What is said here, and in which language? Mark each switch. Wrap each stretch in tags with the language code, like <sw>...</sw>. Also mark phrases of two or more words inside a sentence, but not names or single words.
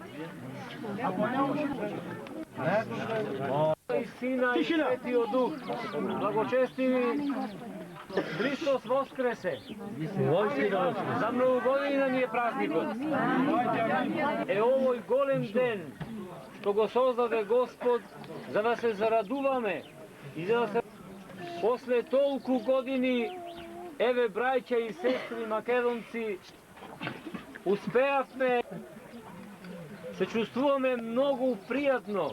<mk>И Сина и Светио Дух, благочестиви Христос Воскресе. За многу години нам е празникот. Е овој голем ден, што го sozдаде Господ, за да се зарадуваме и за да се после толку години, еве браќа и сестри македонци, успеавме, се чувствуваме многу пријатно.</mk>